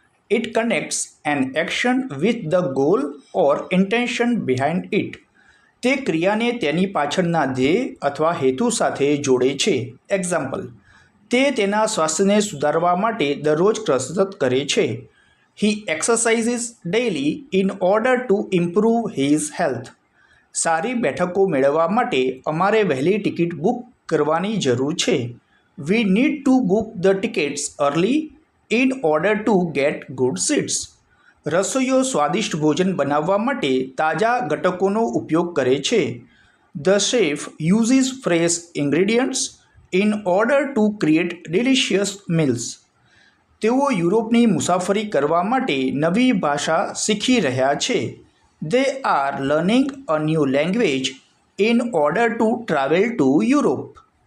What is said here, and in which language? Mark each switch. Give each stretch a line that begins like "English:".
English: It connects an action with the goal or intention behind it.
Gujarati: તે ક્રિયાને તેની પાછળના ધ્યેય અથવા હેતુ સાથે જોડે છે. એક્ઝામ્પલ: તે તેના સ્વાસ્થ્યને સુધારવા માટે દરરોજ કસરત કરે છે.
English: He exercises daily in order to improve his health.
Gujarati: સારી બેઠકો મેળવવા માટે અમારે વહેલી ટિકિટ બુક કરવાની જરૂર છે.
English: We need to book the tickets early in order to get good seats.
Gujarati: રસોઈયો સ્વાદિષ્ટ ભોજન બનાવવા માટે તાજા ઘટકોનો ઉપયોગ કરે છે.
English: The chef uses fresh ingredients in order to create delicious meals.
Gujarati: તેઓ યુરોપની મુસાફરી કરવા માટે નવી ભાષા શીખી રહ્યા છે.
English: They are learning a new language in order to travel to Europe.